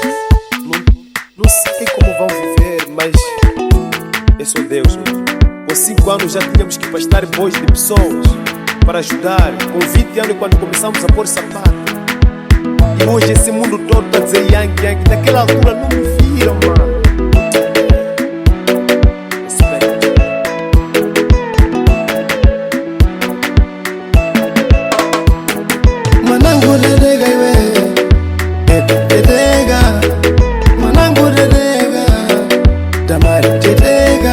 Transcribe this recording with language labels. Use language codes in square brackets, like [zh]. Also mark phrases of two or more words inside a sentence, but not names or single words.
[pt] Não sei como vão viver, mas é só Deus mesmo. Com 5 anos já tínhamos que pastar bois de pessoas para ajudar. Com 20 anos quando começamos a pôr sapato. E hoje esse mundo todo está a dizer Yankee, Yankee. Naquela altura não me viram, mano. [ndc] Mwanangu dedega iwe, dedega. Mwanangu dedega, Tamari dedega.